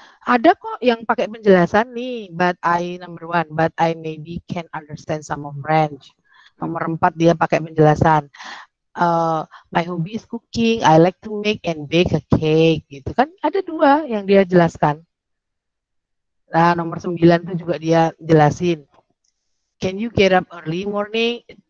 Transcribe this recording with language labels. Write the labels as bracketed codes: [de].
[id] Ada kok yang pakai penjelasan nih, [en] but I number 1, but I maybe can understand some of French. [id] Nomor 4 dia pakai penjelasan. [en] My hobby is cooking, I like to make and bake a cake, [id] gitu kan. Ada 2 yang dia jelaskan. Nah, nomor 9 itu juga dia jelasin. [en] Can you get up early morning?